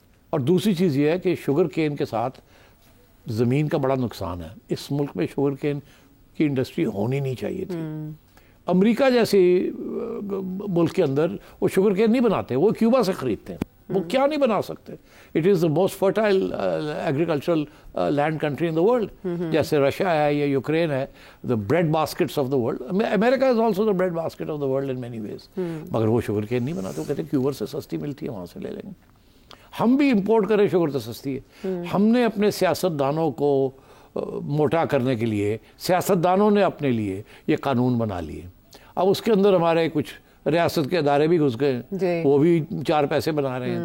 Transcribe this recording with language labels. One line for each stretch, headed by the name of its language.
Urdu: اور دوسری چیز یہ ہے کہ شوگر کین کے ساتھ زمین کا بڑا نقصان ہے. اس ملک میں شوگر کین کی انڈسٹری ہونی نہیں چاہیے تھی. امریکہ جیسے ملک کے اندر وہ شوگر کین نہیں بناتے, وہ کیوبا سے خریدتے ہیں. وہ کیا نہیں بنا سکتے.
English: It is the most fertile agricultural land country in the world.
Urdu: جیسے رشیا ہے یا یوکرین ہے,
English: The bread baskets of the world. America is also the bread basket of the world in many ways.
Urdu: مگر وہ شوگر کین نہیں بناتے. وہ کہتے ہیں کیوبا سے سستی ملتی ہے, وہاں سے لے لیں گے. ہم بھی امپورٹ کریں, شوگر تو سستی ہے. ہم نے اپنے سیاستدانوں کو موٹا کرنے کے لیے, سیاستدانوں نے اپنے لیے یہ قانون بنا لیے. اب اس کے اندر ہمارے کچھ ریاست کے ادارے بھی گھس گئے, وہ بھی 4 پیسے بنا رہے ہیں.